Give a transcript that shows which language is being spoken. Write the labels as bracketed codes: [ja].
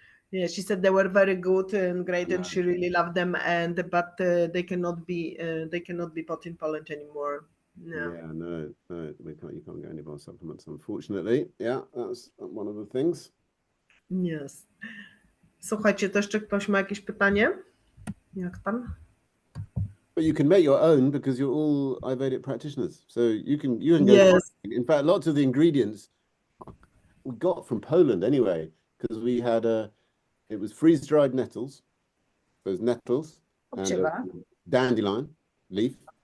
[en] Yeah, she said they were very good and great, and she really loved them. But they cannot be bought in Poland anymore. No. Yeah, no, you can't get any of our supplements, unfortunately. Yeah, that's one of the things. Yes. [pl] Słuchajcie, to jeszcze ktoś ma jakieś pytanie? Jak tam? [en] But you can make your own because you're all Ayurvedic practitioners. So you can go. Yes. In fact, lots of the ingredients we got from Poland anyway, because we had it was freeze-dried nettles, those nettles, and dandelion leaf.